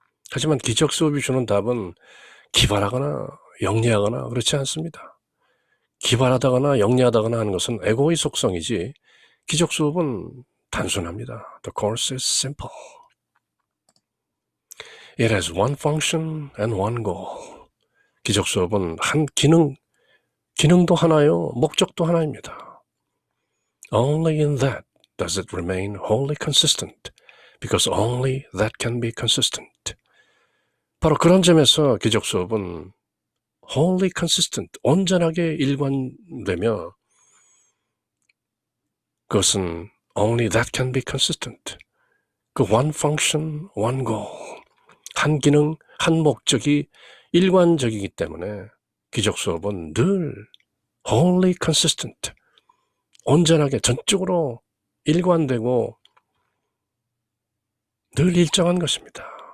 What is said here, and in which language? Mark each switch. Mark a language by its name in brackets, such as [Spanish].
[Korean] 하지만 기적 수업이 주는 답은 기발하거나 영리하거나 그렇지 않습니다. 기발하다거나 영리하다거나 하는 것은 에고의 속성이지 기적 수업은 단순합니다. [English] The course is simple. It has one function and one goal. [Korean] 기적 수업은 한 기능도 하나요, 목적도 하나입니다. [English] Only in that does it remain wholly consistent, because only that can be consistent. [Korean] 바로 그런 점에서 기적 수업은 [English] wholly consistent, [Korean] 온전하게 일관되며 그것은 [English] only that can be consistent. [Korean] 그 [English] one function, one goal, [Korean] 한 기능, 한 목적이 일관적이기 때문에 기적 수업은 늘 [English] wholly consistent, [Korean] 온전하게 전적으로 일관되고 늘 일정한 것입니다.